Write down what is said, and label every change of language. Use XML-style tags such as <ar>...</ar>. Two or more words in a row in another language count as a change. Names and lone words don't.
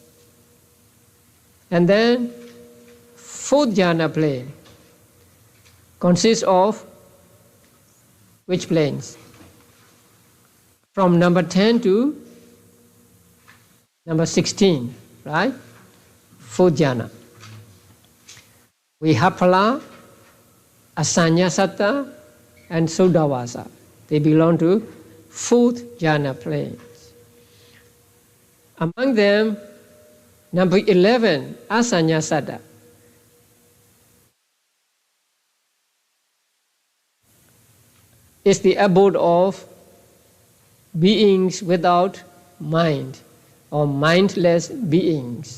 <en>And then 4th jhana plane consists of which planes? From number 10 to number 16, right? 4th jhana. Vihapala, Asanyasata and Sodavasa. They belong to fourth jhana planes. Among them, number 11, Asanyasata. Is the abode of beings without mind, or mindless beings.</en>